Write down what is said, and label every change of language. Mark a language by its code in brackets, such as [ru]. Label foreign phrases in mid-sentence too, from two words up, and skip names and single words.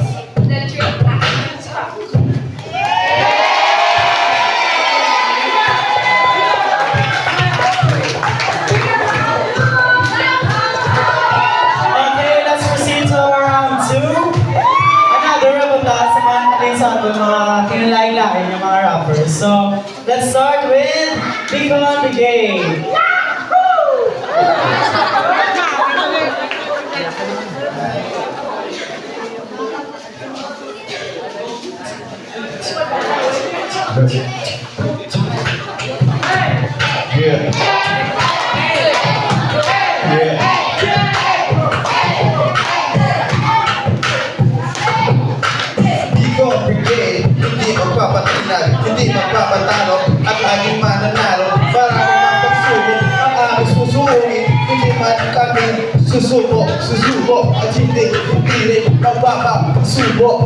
[en] Let your passion talk. Okay, let's proceed to round 2. Another round of that [tl] sa mga natin sa mga kinalain-lain ng mga rappers. [en] So, let's start with Bicol Brigade. Yeah. Yeah. [tl] Bicol Brigade, hindi magpapatinag, hindi magpapatalo, at laging mananalo. Para naman pagsubok, ang aming susuungin, hindi man kami susuko, at hindi rin magpapasubo.